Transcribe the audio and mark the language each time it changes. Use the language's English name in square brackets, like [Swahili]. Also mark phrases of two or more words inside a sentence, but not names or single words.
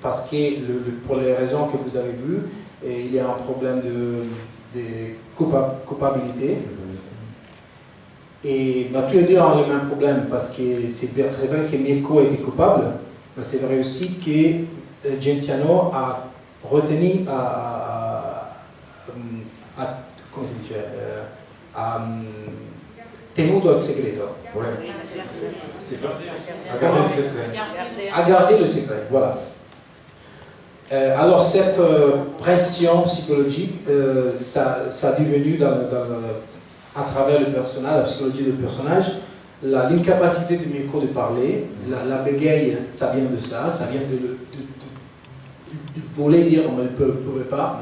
[French] parce que pour les raisons que vous avez vues, il y a un problème de culpabilité. Et tous les deux ont le même problème, parce que c'est vrai que Mirko était coupable, mais c'est vrai aussi que Genziano a retenu, [Italian] come si dice, ha tenuto il segreto. [French] Ouais. C'est pas à garder le secret. À garder le secret, voilà. Alors cette pression psychologique, ça a devenu à travers le personnage, la psychologie du personnage, l'incapacité de Mirko de parler, la bégaye, ça vient de ça vient de voler dire mais il ne pouvait pas.